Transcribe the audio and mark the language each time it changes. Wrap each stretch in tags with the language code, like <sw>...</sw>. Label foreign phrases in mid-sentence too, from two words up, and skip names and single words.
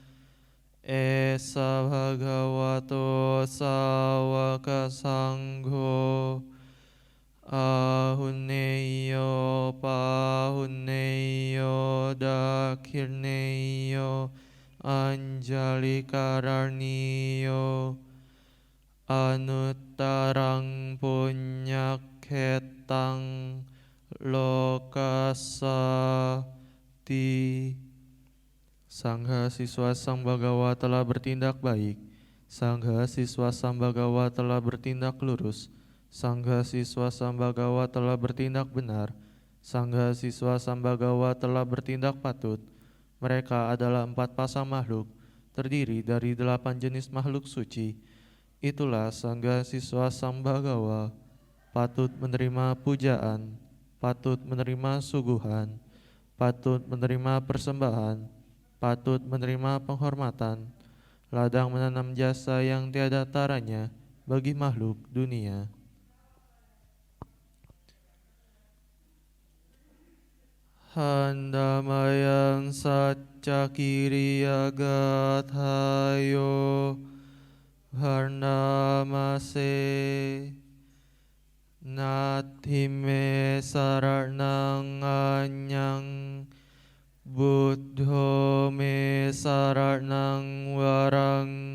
<pi>esa bhagavato sawaka sangho ahunneyo pahunneyo dakhirneyo anjalikararniyo anuttarang punyakhetang lokasati.</pi> <id>Sangha siswa Sang Bhagawa telah bertindak baik, Sangha siswa Sang Bhagawa telah bertindak lurus, Sangha siswa Sambagawa telah bertindak benar, Sangha siswa Sambagawa telah bertindak patut. Mereka adalah 4 pasang makhluk, terdiri dari 8 jenis makhluk suci. Itulah Sangha siswa Sambagawa, patut menerima pujaan, patut menerima suguhan, patut menerima persembahan, patut menerima penghormatan, ladang menanam jasa yang tiada taranya bagi makhluk dunia.</id> <pi>Handamayang saccakiriya gathayo varnamase natime saranang anyang buddho me saranang warang</pi>